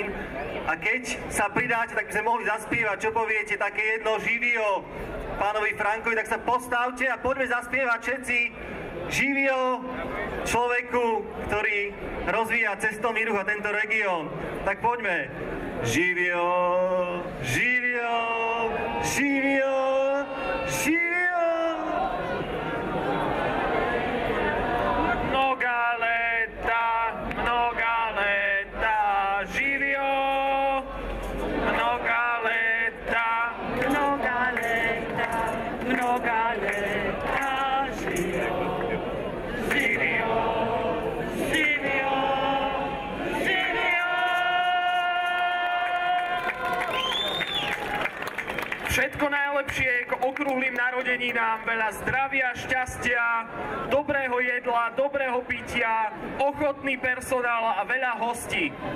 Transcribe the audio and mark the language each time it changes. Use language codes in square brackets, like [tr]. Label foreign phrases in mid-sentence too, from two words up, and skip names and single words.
[sk] A keď sa pridáte, tak by sme mohli zaspievať, čo poviete, také jedno živio pánovi Frankovi, tak sa postavte a poďme zaspievať všetci živio človeku, ktorý rozvíja cestovný ruch a tento región. Tak poďme. [sr] Živio, živio, živio, živio. Mnoga leta, živio. Mnoga leta, živio. [sk] Všetko najlepšie k okrúhlym narodeninám, veľa zdravia, šťastia, dobrého jedla, dobrého pitia, ochotný personál a veľa hostí.